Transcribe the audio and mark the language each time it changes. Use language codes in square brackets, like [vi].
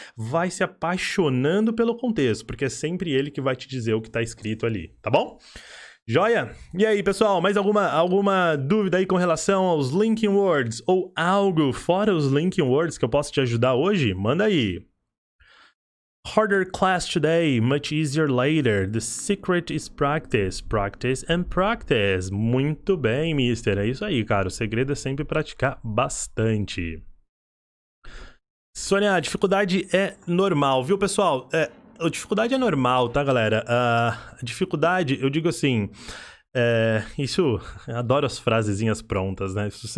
[pt] Vai se apaixonando pelo contexto, porque é sempre ele que vai te dizer o que está escrito ali, tá bom? Joia? E aí, pessoal, mais alguma dúvida aí com relação aos linking words? Ou algo fora os linking words que eu posso te ajudar hoje? Manda aí. [en] Harder class today, much easier later. The secret is practice, practice and practice. [pt] Muito bem, mister. É isso aí, cara. O segredo é sempre praticar bastante. Sônia, a dificuldade é normal, viu, pessoal? A dificuldade é normal, tá, galera? A dificuldade, eu digo assim... eu adoro as frasezinhas prontas, né?